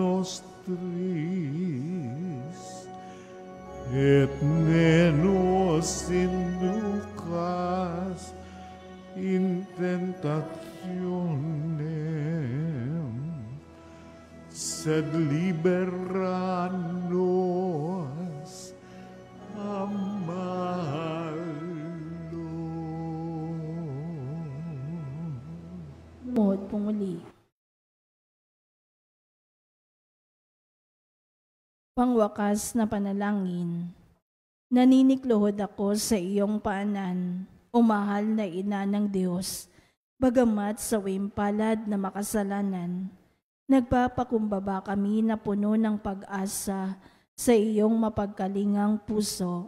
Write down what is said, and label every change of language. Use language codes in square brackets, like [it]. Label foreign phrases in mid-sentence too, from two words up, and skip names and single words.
[la] nostris, et ne nos inducas in tentationem, sed libera nos a malo. [tl] Lumuhod po muli. Pangwakas na panalangin, naninikluhod ako sa iyong paanan, o mahal na ina ng Diyos, bagamat sa wimpalad na makasalanan, nagpapakumbaba kami na puno ng pag-asa sa iyong mapagkalingang puso.